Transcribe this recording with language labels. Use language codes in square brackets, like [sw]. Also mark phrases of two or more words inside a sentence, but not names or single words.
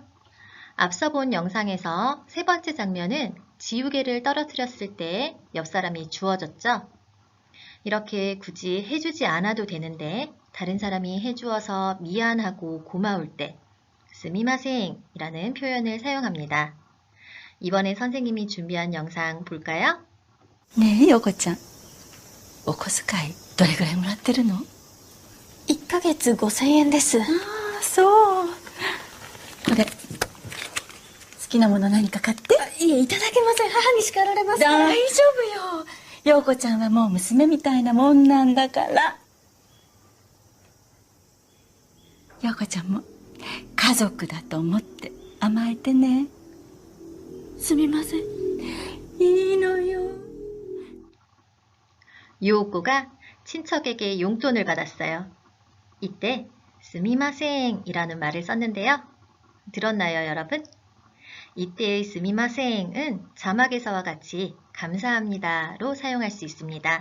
[ko] 앞서 본 영상에서 세 번째 장면은 지우개를 떨어뜨렸을 때 옆 사람이 주워졌죠. 이렇게 굳이 해주지 않아도 되는데 다른 사람이 해주어서 미안하고 고마울 때 스미마셍 이라는 표현을 사용합니다. 이번에 선생님이 준비한 영상 볼까요? [ja] ねえ、陽子ちゃん。お小遣い、どれぐらいもらってるの？ 1ヶ月5000円です。ああ、そう。これ、好きなもの何か買って。いえ、いただけません。母に叱られます。大丈夫よ。陽子ちゃんはもう娘みたいなもんなんだから。陽子ちゃんも家族だと思って甘えてね。すみません。いいのよ。 [ko] 유오코가 친척에게 용돈을 받았어요. 이때 스미마셍 이라는 말을 썼는데요. 들었나요, 여러분? 이때의 스미마셍은 자막에서와 같이 감사합니다로 사용할 수 있습니다.